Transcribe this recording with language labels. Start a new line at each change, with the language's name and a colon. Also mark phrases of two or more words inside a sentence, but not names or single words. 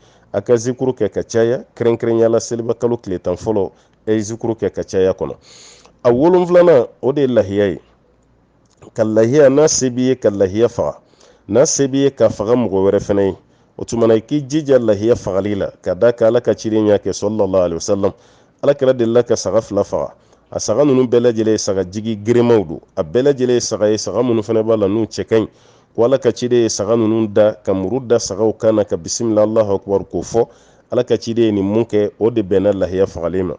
Bambara: A ka zikuru kɛ ka caya kɛrɛnkɛrɛnyala seliba kalo tile 10 fɔlɔ e ye zikuru kɛ ka caya kɔnɔ. A 7nan o de ye lahiya ye. Ka lahiya n'a se b'i ye ka lahiya faga, n'a se b'i ye ka faga mɔgɔ wɛrɛ fana ye. O tumana i k'i jija lahiya fagali la, ka da kan ala ka ciden y'a kɛ
Arabic: صلى الله عليه وسلم.
Bambara: Ala kɛra delila ka saga 2 faga. A saga ninnu bɛɛ lajɛlen ye saga jigi girinmaw don. A bɛɛ lajɛlen ye saga ye, saga minnu fana b'a la n'u cɛ ka ɲi. Ko ala ka ciden ye saga ninnu da ka muru da sagaw kan na ka
Arabic: بسم الله الله أكبر
Bambara: k'o fɔ. Ala ka ciden ye nin mun kɛ o de bɛnna lahiya fagali ma.